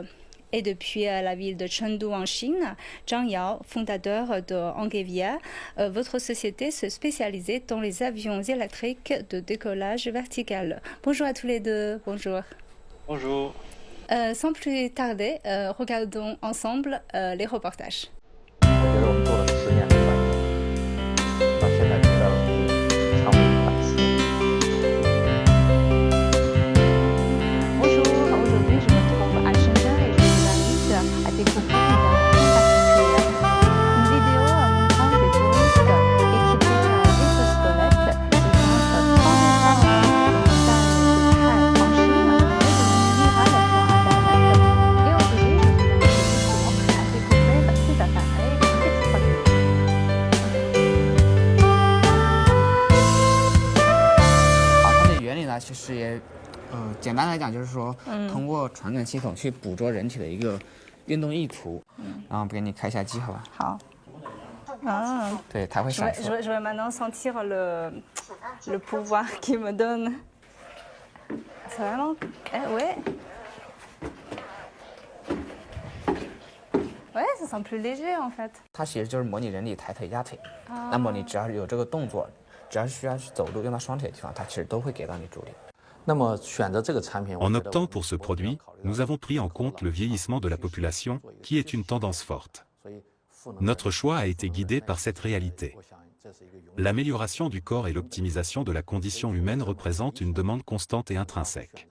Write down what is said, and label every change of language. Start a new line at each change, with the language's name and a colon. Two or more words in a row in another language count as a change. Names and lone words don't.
French: Et depuis la ville de Chengdu en Chine, Zhang Yao, fondateur de Angevia, votre société se spécialisait dans les avions électriques de décollage vertical. Bonjour à tous les deux, bonjour. Bonjour. Sans plus tarder, regardons ensemble les reportages.
Chinese: 我觉得我们做了10年的转型，到现在觉得畅所欲言。
French: Bonjour, aujourd'hui je me trouve à Shenzhen et je vous invite à découvrir une vidéo montrant des touristes équipés d'exosquelettes qui montrent 3D en Chine est devenu viral sur Internet. Et aujourd'hui, je vous invite justement à découvrir ces appareils extraordinaires.
Chinese: 它的原理呢，其实也，简单来讲就是说，通过传感系统去捕捉人体的一个运动意图，然后给你开一下机，好吧？好。Ah. 对，它会闪烁。
French: Je vais maintenant sentir le pouvoir qu'il me donne. C'est vraiment... ouais. Ouais, ça sent plus léger en fait.
Chinese: 它其实就是模拟人体抬腿压腿，那么你只要有这个动作，只要需要去走路用到双腿的地方，它其实都会给到你助力。
French: En optant pour ce produit, nous avons pris en compte le vieillissement de la population, qui est une tendance forte. Notre choix a été guidé par cette réalité. L'amélioration du corps et l'optimisation de la condition humaine représentent une demande constante et intrinsèque.